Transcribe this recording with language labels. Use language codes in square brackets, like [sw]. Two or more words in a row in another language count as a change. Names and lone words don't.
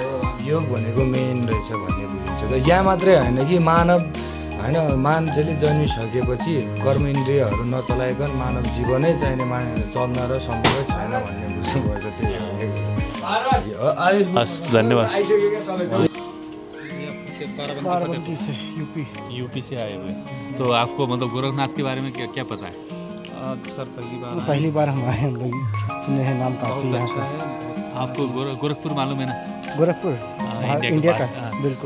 [ne] योग भनेको मेन रहेछ भन्ने बुझिन्छ त। यहाँ मात्रै होइन कि मानव होइन, मान्छेले जन्मिसकेपछि कर्म इन्द्रियहरू नचलाइकन मानव जीवनै चाहिने चल्न र सम्भवै छैन भन्ने बुझ्नुपर्छ। त्यही हो। हस्, धन्यवाद। [hi] बाराबंकी से यूपी से आए हुए, तो आपको मतलब गोरखनाथ के बारे में क्या पता है? सर पहली बार हम आए, हम लोग सुने हैं नाम काफ़ी यहाँ का। आपको गोरखपुर मालूम है ना? गोरखपुर इंडिया का बिल्कुल।